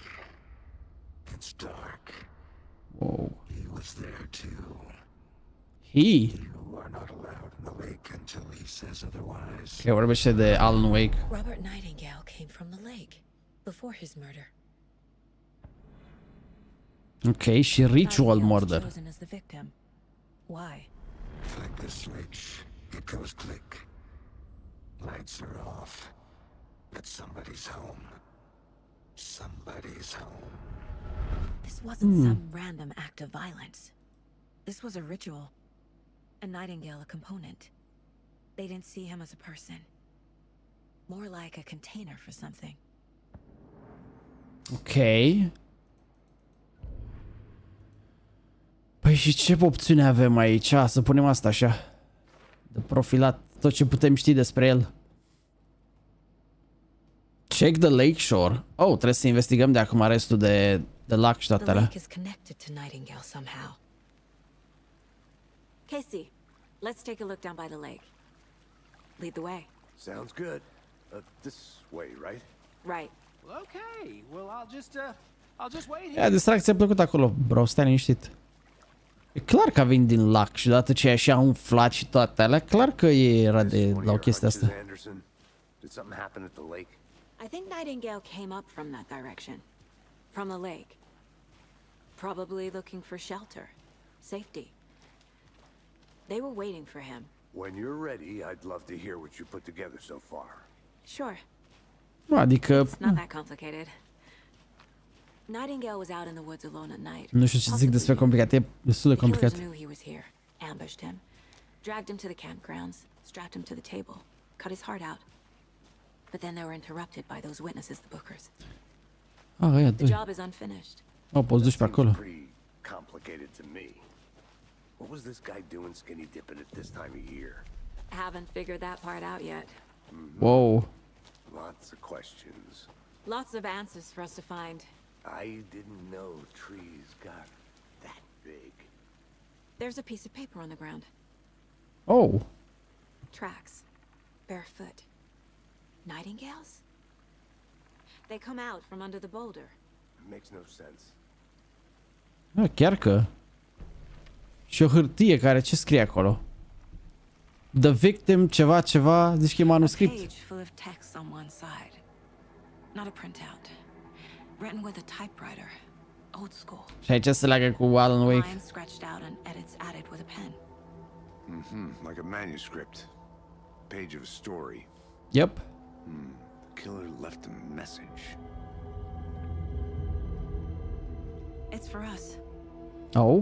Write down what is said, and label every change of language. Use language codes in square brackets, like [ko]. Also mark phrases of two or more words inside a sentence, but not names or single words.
[en] It's dark. Wow. He was there too. He? You are not allowed in the lake until he says otherwise. [ro] Ok, vorbește de Alan Wake. [en] Robert Nightingale came from the lake before his murder. [ro] Ok, și [en] ritual murder. Chosen as the victim. Why? Flick the switch. It goes click. Lights are off. But somebody's home. Somebody's home. This wasn't some random act of violence. This was a ritual. A Nightingale, a component. They didn't see him as a person. More like a container for something. Ok. [ro] Păi și ce opțiune avem aici? Să punem asta așa. De profilat tot ce putem ști despre el. [en] Check the lake shore. [ro] Oh, trebuie să investigăm de acum restul de lac și toate [en] The [ro] alea. [en] lake is connected to Nightingale somehow. Casey, let's take a look down by the lake. Lead the way. Sounds good. This way, right? Right. Well, okay. Well, I'll just wait [ro] Ia, [en] here. [ro] distracție a plăcut acolo, bro, stai liniștit. E clar că a venit din lac și odată ce e așa umflat și toate alea, clar că era de la o chestie asta. [en] Did something happen at the lake? I think Nightingale came up from that direction. From the lake. Probably looking for shelter. Safety. They were waiting for him. When you're ready, I'd love to hear what you put together so far. Sure. [ro] Adică... [en] It's not that complicated. Nightingale was out in the woods alone at night. [ro] Nu știu ce zic despre complicat, e destul de complicat. [en] Killers knew he was here, ambushed him, dragged him to the campgrounds, strapped him to the table, cut his heart out. But then they were interrupted by those witnesses, the Bookers. [ro] Ah, ăia [en] The [ro] doi. [en] job is unfinished. [ro] Oh, poți duci pe acolo. [en] Pretty complicated to me. What was this guy doing skinny dipping at this time of year? Haven't figured that part out yet. Wow. Lots of questions. Lots of answers for us to find. I didn't know trees got that big. There's a piece of paper on the ground. Oh. Tracks. Barefoot. Nightingales? They come out from under the boulder. It makes no sense. [ro] Ah, chiar că. Și o hârtie care ce scrie acolo? [en] The victim [ro] ceva ceva, zici că e [en] A manuscript. page full of text on one side. Not a printout. Written with a typewriter. Old school. [ro] Și aici se leagă cu Alan Wake. [en] Lines scratched out and edits added with a pen. Like a manuscript. Page of a story. Yep. The killer left a message. It's for us. Oh.